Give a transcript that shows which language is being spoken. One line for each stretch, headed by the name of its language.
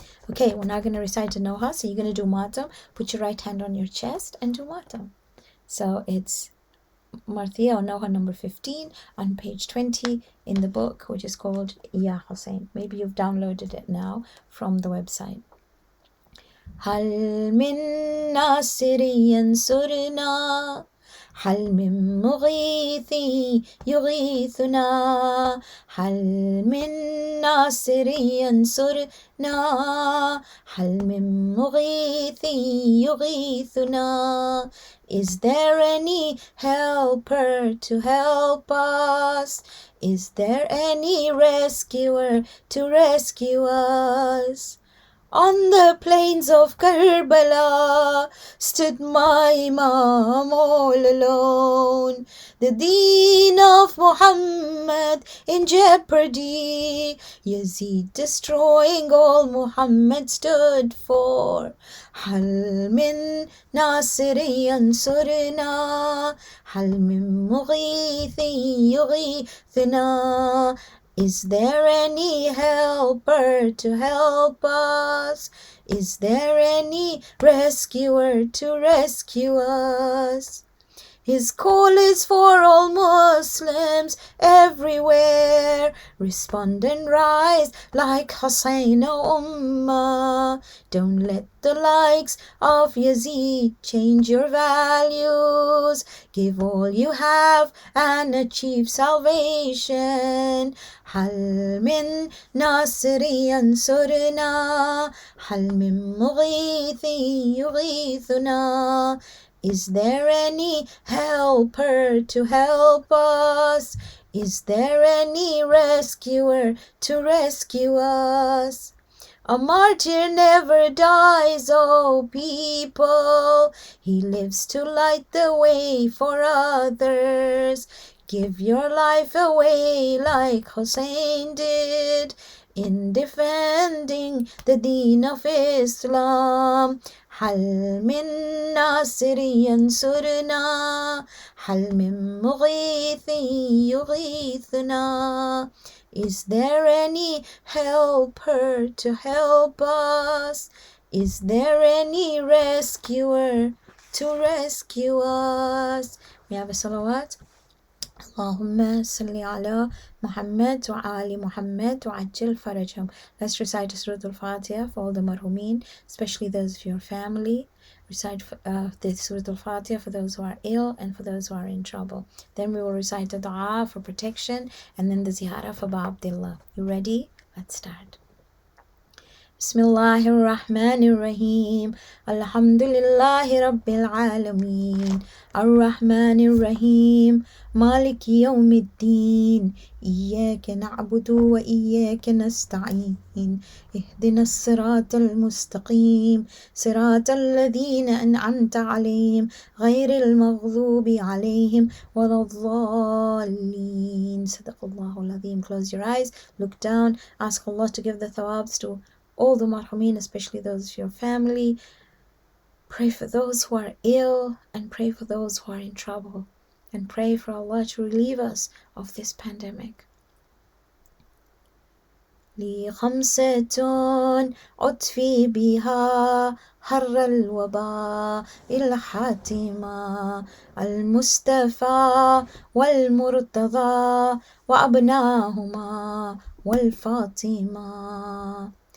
English: Okay, we're now going to recite the Noha. So you're going to do Matam. Put your right hand on your chest and do Matam. So it's Marthia or Noha number 15 on page 20 in the book, which is called Ya Hussein. Maybe you've downloaded it now from the website.
Arabic: هل من ناصر ينصرنا هل من مغيث يغيثنا هل من ناصر ينصرنا هل من مغيث يغيثنا.
English: Is there any helper to help us? Is there any rescuer to rescue us? On the plains of Karbala stood my Imam all alone. The deen of Muhammad in jeopardy. Yazid destroying all Muhammad stood for.
Arabic: هل من ناصر ينصرنا هل من مغيث يغيثنا.
English: Is there any helper to help us? Is there any rescuer to rescue us? His call is for all Muslims everywhere. Respond and rise like Hussein, O Ummah. Don't let the likes of Yazid change your values. Give all you have and achieve salvation.
Arabic: هل من ناصر ينصرنا هل من مغيث يغيثنا.
English: Is there any helper to help us? Is there any rescuer to rescue us? A martyr never dies, O people. He lives to light the way for others. Give your life away like Hussein did in defending the deen of Islam.
Arabic: هل من ناصر ينصرنا هل من مغيث يغيثنا.
English: Is there any helper to help us? Is there any rescuer to rescue us? We have a salawat.
Arabic: اللهم صل على محمد وآل محمد وعجل فرجهم.
English: Let's recite Surah Al-Fatiha for all the marhumin, especially those of your family. Recite the Surah Al-Fatiha for those who are ill and for those who are in trouble. Then we will recite the dua for protection and then the ziyarah for Ba Abdullah. You ready? Let's start.
Arabic: بسم الله الرحمن الرحيم الحمد لله رب العالمين الرحمن الرحيم مالك يوم الدين إياك نعبد وإياك نستعين اهدنا الصراط المستقيم صراط الذين أنعمت عليهم غير المغضوب عليهم ولا الضالين. صدق الله العظيم.
English: Close your eyes, look down, ask Allah to give the thawabs to all the marhumin, especially those of your family. Pray for those who are ill and pray for those who are in trouble. And pray for Allah to relieve us of this pandemic.
Arabic: لي خمسة أطفي بها حر الوباء الحاتمة المصطفى والمرتضى وأبناهما والفاطمة.